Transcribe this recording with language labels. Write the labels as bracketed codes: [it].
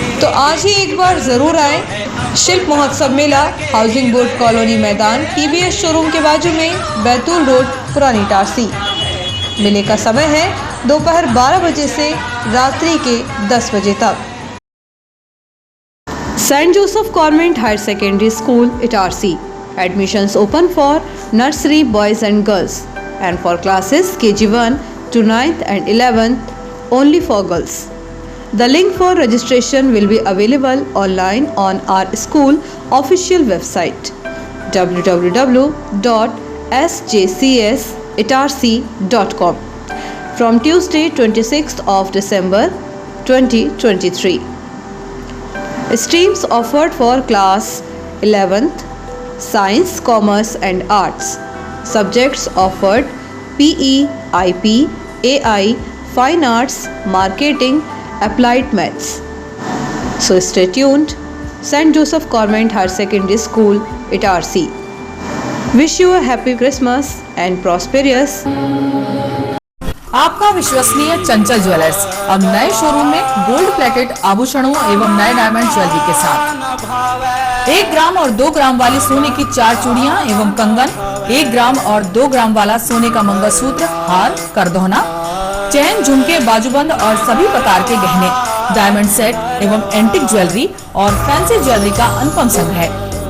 [hi] तो आज ही एक बार जरूर आए। शिल्प महोत्सव मेला हाउसिंग बोर्ड कॉलोनी मैदान टीवीएस शोरूम के बाजू में बैतूल रोड पुरानी इटारसी। मेले का समय है दोपहर 12 बजे से रात्रि के 10 बजे तक। Saint Joseph convent higher secondary school Itarsi. [en] Admissions open for nursery boys and girls and for classes KG1 to 9th and 11th only for girls. The link for registration will be available online on our school official website www.sjcsitarsi.com from Tuesday 26th of December 2023. Streams offered for class 11th Science, Commerce and Arts. Subjects offered PE, IP, AI, Fine Arts, Marketing, Applied Maths. So stay tuned. St. Joseph Convent Higher Secondary School, Itarsi. Wish you a happy Christmas and prosperous. [hi] आपका विश्वसनीय चंचल jewellers अब नए showroom में gold plated आभूषणों एवं नए diamond jewellery के साथ 1 ग्राम और 2 ग्राम वाली सोने की 4 चूड़ियां एवं कंगन, 1 ग्राम और 2 ग्राम वाला सोने का मंगलसूत्र, हार, करदोना, चैन, झुमके, बाजूबंद और सभी प्रकार के गहने, डायमंड सेट एवं एंटिक ज्वेलरी और फैंसी ज्वेलरी का अनुपम संग्रह।